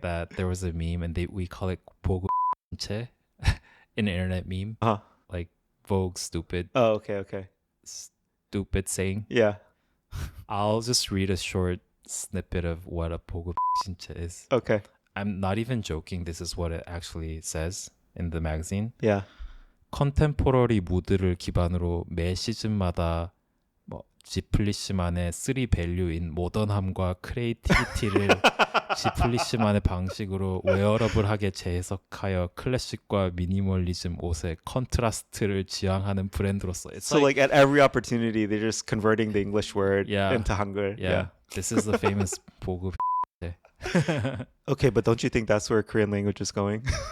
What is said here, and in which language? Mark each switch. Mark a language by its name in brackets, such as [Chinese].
[English] that there was a meme, and we call it 보고 an internet meme. Uh-huh. Like Vogue stupid. Oh, okay. Stupid saying. Yeah. I'll just read a short snippet of what a 보고 is. Okay. I'm not even joking. This is what it actually says in the magazine. Yeah. [Korean] 컨템포러리 무드를 기반으로 매 시즌마다 지플리시만의 3 밸류인 모던함과 크리에이티비티를 지플리시만의 방식으로 웨어러블하게 재해석하여 클래식과 미니멀리즘 옷의 컨트라스트를 지향하는 브랜드로서. [English] So like at every opportunity, they're just converting the English word into Hangul. Yeah. This is the famous 보고. Okay, but don't you think that's where Korean language is going?